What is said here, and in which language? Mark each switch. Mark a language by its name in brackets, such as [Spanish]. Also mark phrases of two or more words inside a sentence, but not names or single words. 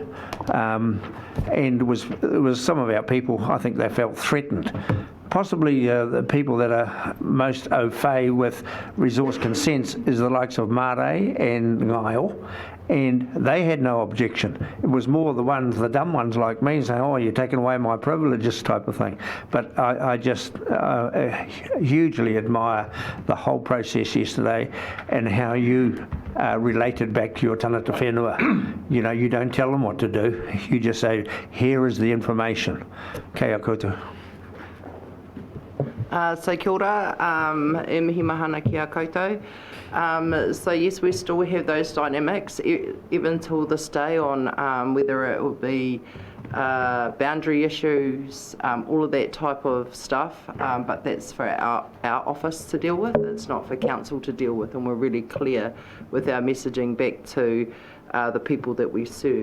[English] And it was some of our people, I think they felt threatened possibly the people that are most [French] au fait [English] with resource consents is the likes of Marae and Ngaio, and they had no objection. It was more the dumb ones like me saying, oh, you're taking away my privileges type of thing. But I just hugely admire the whole process yesterday and how you related back to your [Māori] tangata whenua. [English] You know, you don't tell them what to do. You just say, here is the information. [Māori] Kei a koutou. So kia ora, e mihi mahana ki a koutou. [English] So yes, we still have those dynamics even till this day on whether it will be boundary issues, all of that type of stuff, but that's for our office to deal with. It's not for council to deal with, and we're really clear with our messaging back to the people that we serve.